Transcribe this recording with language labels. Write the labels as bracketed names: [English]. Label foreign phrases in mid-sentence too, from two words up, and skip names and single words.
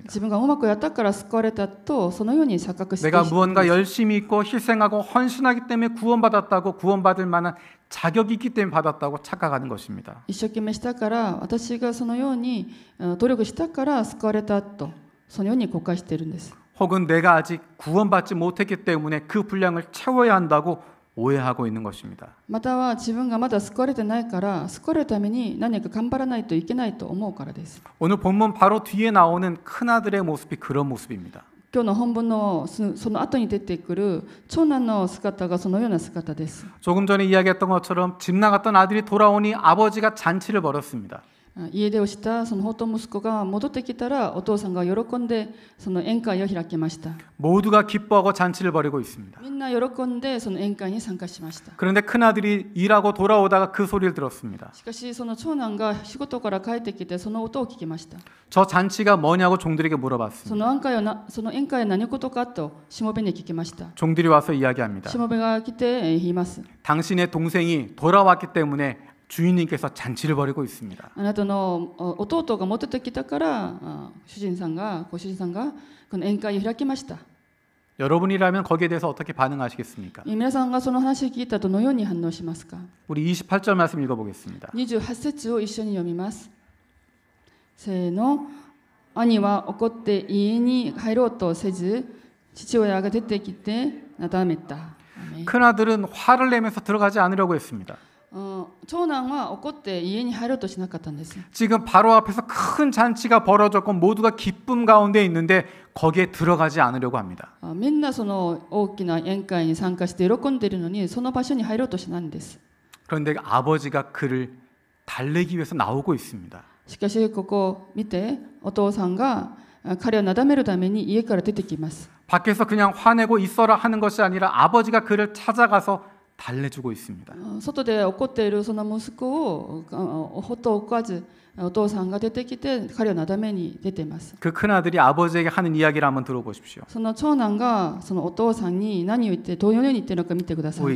[Japanese] 自分がうまくやったから救われたとそのように錯覚している。 [Korean] 내가 무언가 열심히 있고 희생하고 헌신하기 때문에 구원받았다고 구원받을 만한 자격이 있기 때문에 받았다고 착각하는 것입니다. [Japanese] 一生懸命したから私がそのように努力したから救われたとそのように誤解しているんです。 [Korean] 혹은 내가 아직 구원받지 못했기 때문에 그 분량을 채워야 한다고 오해하고 있는 것입니다. [Japanese] または自分がまだ救われてないから救われるために何か頑張らないといけないと思うからです。 [Korean] 오늘 본문 바로 뒤에 나오는 큰아들의 모습이 그런 모습입니다. [Japanese] 今日の本文のその後に出てくる長男の姿がそのような姿です。 [Korean] 조금 전에 이야기했던 것처럼 집 나갔던 아들이 돌아오니 아버지가 잔치를 벌였습니다. [Japanese] 家出をしたその放蕩息子が戻ってきたらお父さんが喜んでその宴会を開きました。 [Korean] 모두가 기뻐하고 잔치를 벌이고 있습니다. [Japanese] みんな喜んでその宴会に参加しました。 [Korean] 그런데 큰아들이 일하고 돌아오다가 그 소리를 들었습니다. [Japanese] しかしその長男が仕事から帰ってきてその音を聞きました。 [Korean] 저 잔치가 뭐냐고 종들에게 [Japanese] そ [Korean] 물어봤습니다. [Japanese] の宴会は何事かとしもべに聞きました。 [Korean] 종들이 와서 이야기합니다. [Japanese] しもべが来て言います。 [Korean] 당신의 동생이 돌아왔기 때문에 주인님께서 잔치를 벌이고 있습니다. [Japanese] あなたの弟が戻ってきたからご主人さんがこの宴会を開きました。 [Korean] 여러분이라면 거기에 대해서 어떻게 반응하시겠습니까? [Japanese] 皆さんがその話を聞いたとどのように反応しますか？ [Korean] 우리 28절 말씀 읽어보겠습니다. [Japanese] 28 節を一緒に読みます。せーの。兄は怒って家に入ろうとせず父親が出てきてなだめた。 [Korean] 큰아들은 화를 내면서 들어가지 않으려고 했습니다. [Japanese] 長男は怒って家に入ろうとしなかったんです。 [Korean] 지금 바로 앞에서 큰 잔치가 벌어졌고 모두가 기쁨 가운데 있는데 거기에 들어가지 않으려고 합니다. [Japanese] みんなその大きな宴会に参加して喜んでいるのにその場所に入ろうとしないんです。 [Korean] 그런데 아버지가 그를 달래기 위해서 나오고 있습니다. [Japanese] しかしここを見てお父さんが彼をなだめるために家から出てきます。 [Korean] 밖에서 그냥 화내고 있어라 하는 것이 아니라 아버지가 그를 찾아가서 달래주고 있습니다. [Japanese] 外で怒っているその息子をほっと置かずお父さんが出てきて彼をなだめに出ています。 [Korean] 그 큰아들이 아버지에게 하는 이야기를 한번 들어보십시오. [Japanese] その長男がそのお父さんに何を言ってどのように言っているのか見てください。